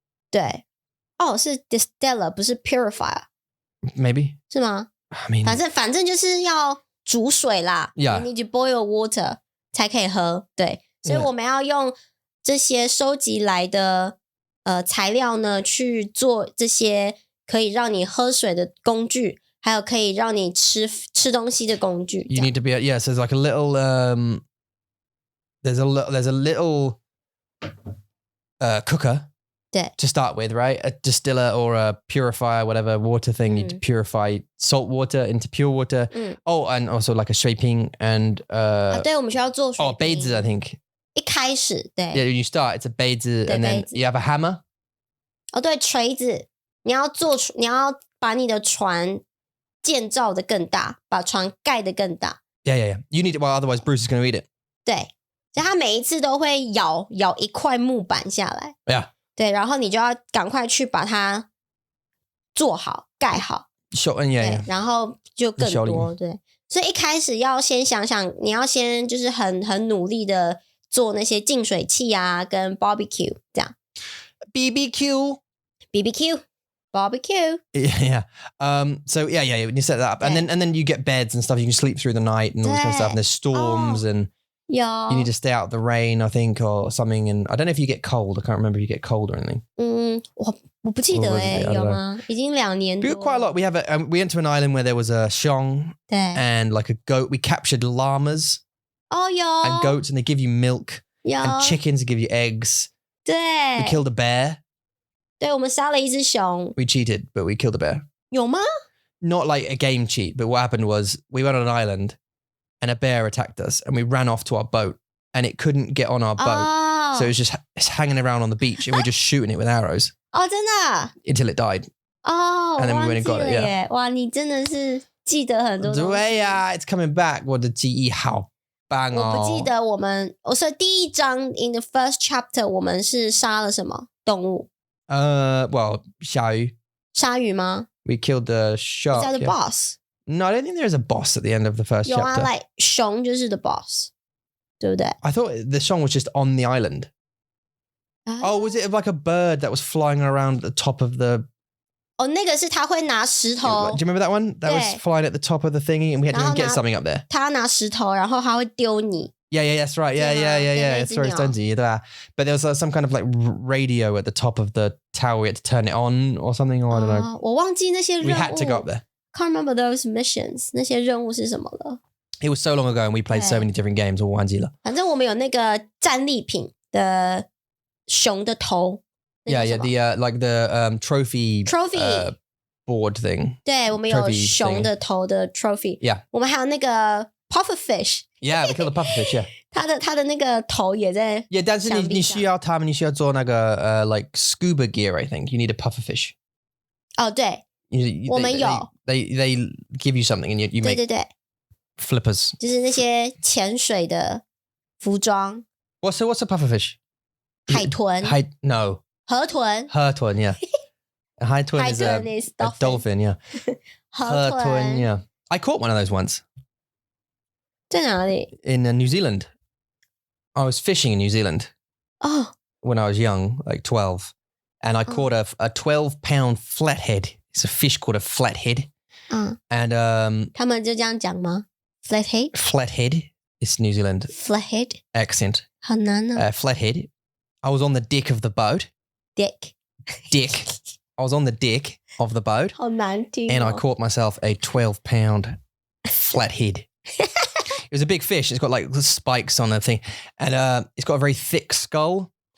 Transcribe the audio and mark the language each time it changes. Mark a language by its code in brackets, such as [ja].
[zh] 对，是 distiller 不是 purifier， [en] maybe [zh] 是吗 [en] ？I mean， [zh] 反正就是要煮水啦 [en] ，you need to boil water [zh] 才可以喝。对，所以我们要用这些收集来的。材料呢去做这些可以让你喝水的工具，还有可以让你吃东西的工具。 [en] You need to be so there's like a little there's a little cooker [zh] 对 [en] to start with, right? A distiller or a purifier, whatever water thing need to purify salt water into pure water. Oh, and also like a 水瓶 and [zh] 对，我们需要做水瓶。 [en] 杯子 I think. [zh] 一开始对 [en] Yeah, when you start, it's a 杯子 and then you have a hammer. [zh] 哦，对，锤子，你要把你的船建造的更大，把船盖得更大。 [en] Yeah. You need it, well, otherwise Bruce is going to eat it. [zh] 对，所以他每一次都会咬一块木板下来。 [en] Yeah. [zh] 对，然后你就要赶快去把它做好、盖好。 [en] Yeah. [zh] 然后就更多。对，所以一开始要先想想，你要先就是很努力的做那些净水器啊，跟 barbecue 这样。 [en] BBQ. Barbecue. Yeah. So yeah, when you set that up, and then you get beds and stuff. You can sleep through the night and all this kind of stuff. And there's storms and you need to stay out of the rain, I think, or something. And I don't know if you get cold. I can't remember if you get cold or anything. [zh] 我不记得有吗？已经2年多。 [en] Quite a lot. We went to an island where there was a xiong and like a goat. We captured llamas. And goats, and they give you milk. And chickens give you eggs. [zh] 对。 [en] We killed a bear. [zh] 对，我们杀了一只熊。 [en] We cheated, but we killed a bear. [zh] 有吗？ [en] Not like a game cheat, but what happened was we went on an island and a bear attacked us and we ran off to our boat and it couldn't get on our boat. So it was just hanging around on the beach and we were just shooting it with arrows. [zh] 哦，真的 [en] Until it died. And then we went and got it. Yeah. [zh] 哇，你真的是记得很多东西。对呀 [en] it's coming back. [zh] 我的记忆好棒哦。我不记得所以第一章 [en] in the first chapter [zh] 我们是杀了什么动物 [en] ？Well, 鲨鱼 [zh] 吗 [en] We killed the shark. Is that the boss? No, I don't think there's a boss at the end of the first chapter. [zh] 有啊 like 熊就是 [en] the boss. [zh] 对不对 [en] I thought the song was just on the island. Oh, was it like a bird that was flying around at the top of the... [zh] 哦，那个是他会拿石头。 [en] Do you remember that one? That was flying at the top of the thingy and we had to get something up there. [zh] 他拿石头，然后他会丢你。 [en] Yeah, that's right. Yeah. Sorry, but there was some kind of like radio at the top of the tower. We had to turn it on or something, or I don't know. [zh] 我忘记那些任务。 [en] We had to go up there. Can't remember those missions. [zh] 那些任务是什么了 [en] It was so long ago and we played so many different games. [zh] 我忘记了。反正我们有那个战利品的熊的头。 [en] Yeah, the like the trophy board thing. [zh] 对，我们有熊的头的 trophy. [en] Yeah. [zh] 我们还有那个 pufferfish. [en] Yeah, we killed a pufferfish. Yeah. [zh] 它的那个头也在。 Yeah, 但是你需要他们，你需要做那个like scuba gear. [en] I think you need a pufferfish. [zh] 哦，对，我们有。 [en] They give you something and you make [zh] 对 [en] flippers. [zh] 就是那些潜水的服装。 [en] What's a pufferfish? [zh] 海豚。 [en] No. [zh] 河豚。 [en] Yeah. A 海豚 is a dolphin. Yeah. 河豚 Yeah. I caught one of those once. [zh] 在哪里 [en] In New Zealand. I was fishing in New Zealand. Oh. When I was young, like 12. And I caught a 12-pound flathead. It's a fish called a flathead. And [zh] 他们就这样讲吗 Flathead? [en] Flathead. It's New Zealand. Flathead? Accent. [zh] 很难啊 [en] Flathead. I was on the deck of the boat. Dick. I was on the deck of the boat. [zh] 好难听 [en] And I caught myself a 12-pound flathead. It was a big fish. It's got like spikes on the thing. And it's got a very thick skull.